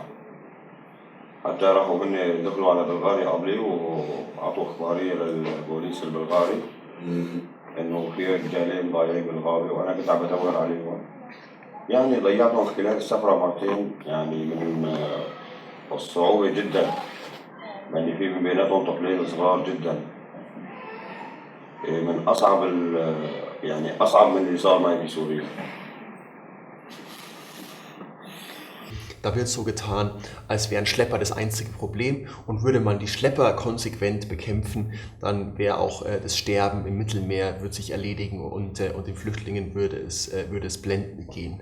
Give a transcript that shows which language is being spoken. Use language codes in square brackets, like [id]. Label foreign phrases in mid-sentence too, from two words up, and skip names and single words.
[ar] حتى راحوا هن دخلوا على بلغاري قبلي وعطوا اخبارية للبوليس البلغاري انه في رجالين ضايعين بالغابة وانا كنت عم بدور عليهم. يعني ضيعتهم خلال السفرة مرتين، يعني من الصعوبة جدا، يعني في من بيناتهم طفلين صغار جدا. من اصعب يعني اصعب من اللي صار معي في سوريا. [de] Da wird so getan, als wären Schlepper das einzige Problem, und würde man die Schlepper konsequent bekämpfen, dann wäre auch das Sterben im Mittelmeer wird sich erledigen und den Flüchtlingen würde es blendend gehen.